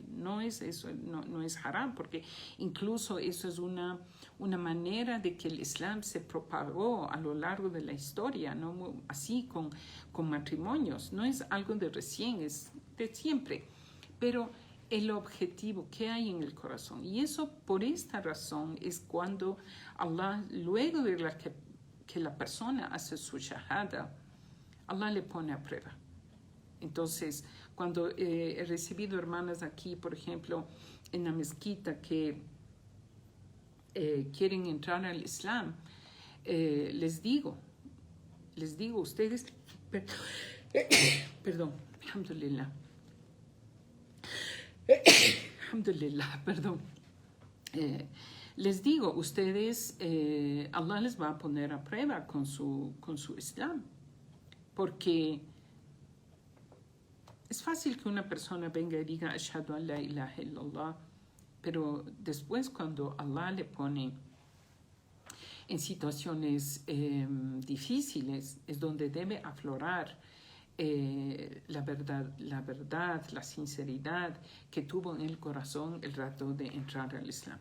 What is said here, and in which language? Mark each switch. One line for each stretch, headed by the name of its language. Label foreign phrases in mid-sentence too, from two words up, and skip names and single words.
Spanish: No es eso, no es haram, porque incluso eso es una manera de que el Islam se propagó a lo largo de la historia, ¿no? Así con matrimonios. No es algo de recién, es de siempre. Pero el objetivo que hay en el corazón. Y eso, por esta razón, es cuando Allah, luego de que la persona hace su shahada, Allah le pone a prueba. Entonces, cuando he recibido hermanas aquí, por ejemplo, en la mezquita que quieren entrar al Islam, les digo, ustedes, perdón, alhamdulillah, perdón. Les digo, ustedes, Allah les va a poner a prueba con su Islam, porque es fácil que una persona venga y diga,
Arabic: أشهد أن لا إله إلا الله,
Spanish: pero después cuando Allah le pone en situaciones difíciles, es donde debe aflorar la verdad, la sinceridad que tuvo en el corazón el rato de entrar al Islam.